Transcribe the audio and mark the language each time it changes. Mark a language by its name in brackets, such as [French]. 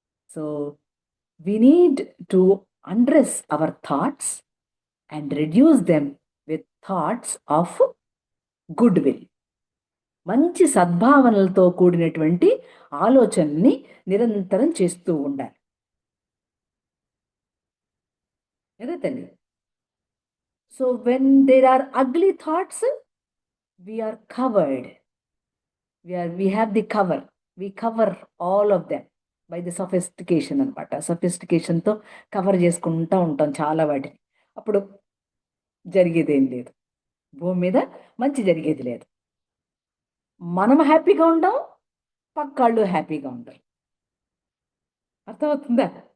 [English] So we need to undress our thoughts and reduce them with thoughts of goodwill. [Telugu] మంచి సద్భావనలతో కూడినటువంటి ఆలోచనని నిరంతరం చేస్తూ ఉండాలి. ఏదో తల్లి. [English] So when there are ugly thoughts we are covered. We have the cover. We cover all of them by the sophistication అనమాట. [Telugu] సొఫిస్టికేషన్తో cover చేసుకుంటూ ఉంటాం చాలా వాటిని. అప్పుడు జరిగేది ఏం లేదు, భూమి మీద మంచి జరిగేది లేదు. మనం హ్యాపీగా ఉంటాం, పక్కాళ్ళు హ్యాపీగా ఉంటారు. అర్థమవుతుందా?